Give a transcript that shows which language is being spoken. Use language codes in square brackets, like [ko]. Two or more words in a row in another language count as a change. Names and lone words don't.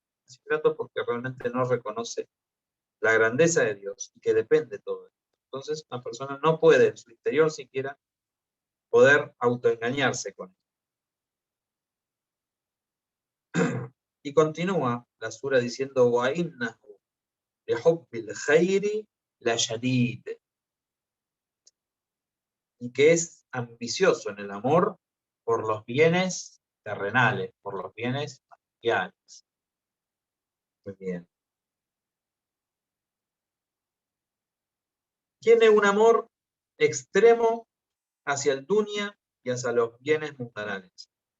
[es] Es ingrato porque realmente no reconoce la grandeza de Dios y que depende todo de Dios. Entonces, una persona no puede en su interior siquiera poder autoengañarse con él. Y continúa la sura diciendo, [ar] وَإِنَّهُ لِحُبِّ الْخَيْرِ لَشَدِيدٌ, [es] y que es ambicioso en el amor por los bienes terrenales, por los bienes materiales. Muy bien. Tiene un amor extremo hacia el dunya y hacia los bienes mundanales.